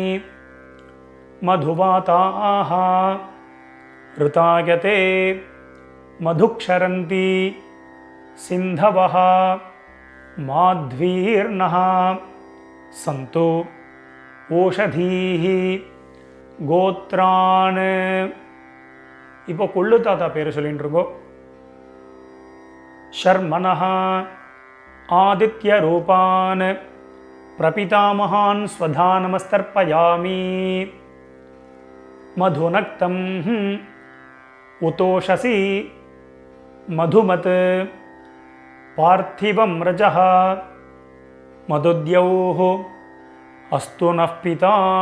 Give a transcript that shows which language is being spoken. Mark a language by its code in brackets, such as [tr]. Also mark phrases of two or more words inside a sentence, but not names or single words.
[sa] मधुवाताः ऋतायते मधुक्षरन्ति सिन्धवः माध्वीर्नः सन्तु ओषधीः गोत्रान्. [ta] இப்போ கொள்ளு தாத்தா பேர் சொல்லிட்டு இருக்கோம். [sa] शर्मणः आदित्यरूपान् प्रपितामहान् स्वधानमस्तर्पयामि मधुनक्तं उतोषसि मधुमत् पार्थिवं रजः मधुद्यौः अस्तु नः पिता